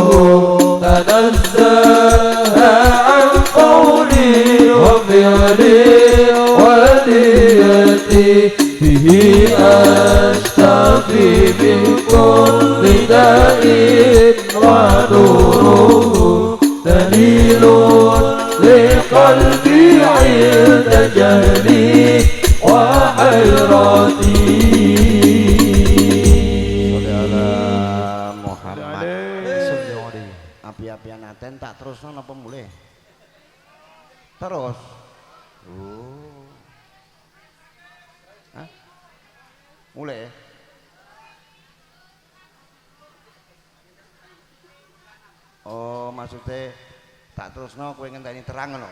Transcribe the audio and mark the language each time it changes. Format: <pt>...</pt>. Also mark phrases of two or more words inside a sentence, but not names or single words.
<ar>تنزه عن قول وفعل ونيتي به أشتفي من كل داء ونوره دليل لقلبي عند جهلي وحيرتي. Muhammad.</ar> <jv>Api-apian aten tak terusno napa mulih? Terus. Oh. Hah? Mulai. Oh, maksudnya tak terusno kowe ngenteni terang ngono.</jv>